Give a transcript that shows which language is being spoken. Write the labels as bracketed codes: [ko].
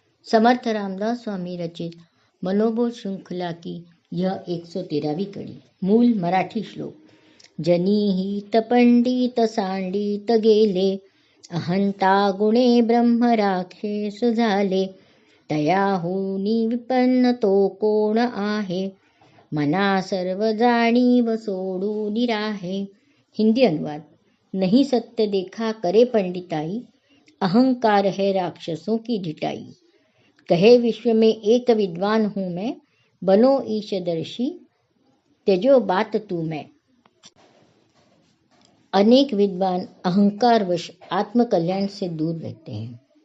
[hi] समर्थ रामदास स्वामी रचित मनोबोध श्रृंखला की यह 113वीं कड़ी। मूल मराठी श्लोक। [mr] जनीहित पंडित सांडित गेले, अहंता गुणे ब्रह्म राक्षस झाले, तयाहुनी विपन्न तो कोण आहे, मना सर्व जाणीव सोडून राहे। [hi] हिंदी अनुवाद। नहीं सत्य देखा करे पंडिताई, अहंकार है राक्षसों की ढिठाई। कहे विश्व में एक विद्वान हूँ मैं, बनो ईशदर्शी त्यजो बात तू मैं। अनेक विद्वान अहंकारवश आत्मकल्याण से दूर रहते हैं।